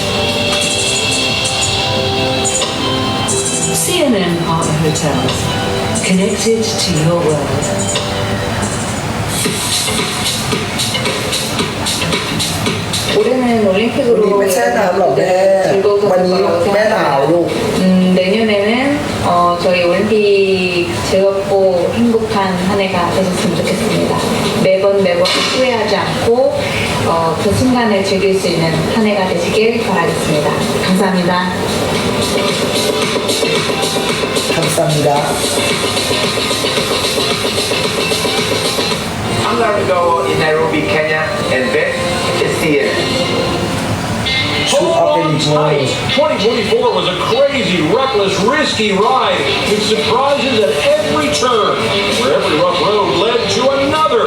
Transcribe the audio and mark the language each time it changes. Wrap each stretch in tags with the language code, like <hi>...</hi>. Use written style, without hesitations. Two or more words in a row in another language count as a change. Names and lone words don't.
<en>CNN Partner Hotels, connected to your world.</en> <ko>올해는</ko> <th>วันนี้</th> <ko>올림픽으로</ko> <th>ไม่ใช่หนาวหรอกแม่</th> <ko>즐거워서</ko> <th>วันนี้แม่หนาวลูก</th> <ko>내년에는 저희 올림픽 즐겁고 행복한 한 해가 되셨으면 좋겠습니다. 매번 후회하지 않고 그 순간을 즐길 수 있는 한 해가 되시길 바라겠습니다. 감사합니다. 감사합니다.</ko> <en>I'm going to go in Nairobi, Kenya, and bet it's the end. Hold on tight. 2024 was a crazy, reckless, risky ride with surprises at every turn, where every rough road led to another.</en>